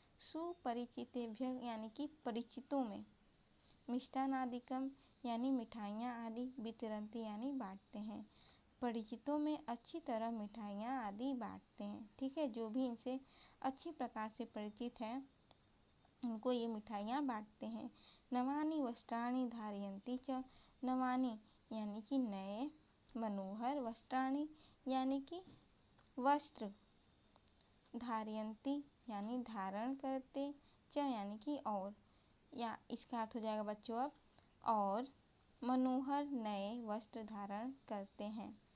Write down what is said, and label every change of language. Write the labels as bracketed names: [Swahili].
[Hindi] सुपरिचितेभ्य यानी कि परिचितों में, मिष्टान्नादिकं यानी मिठाइयाँ आदि, वितरन्ति यानी बांटते हैं। परिचितों में अच्छी तरह मिठाइयाँ आदि बांटते हैं। ठीक है, जो भी इनसे अच्छी प्रकार से परिचित है उनको ये मिठाइयाँ बांटते हैं। [Sanskrit] नवानि वस्त्राणि धारयन्ति च। [Hindi] नवानि यानी कि नए, मनोहर, वस्त्राणि यानी कि वस्त्र, धारयन्ति यानी धारण करते, च यानी कि और, या इसका अर्थ हो जाएगा बच्चों अब और, मनोहर नए वस्त्र धारण करते हैं।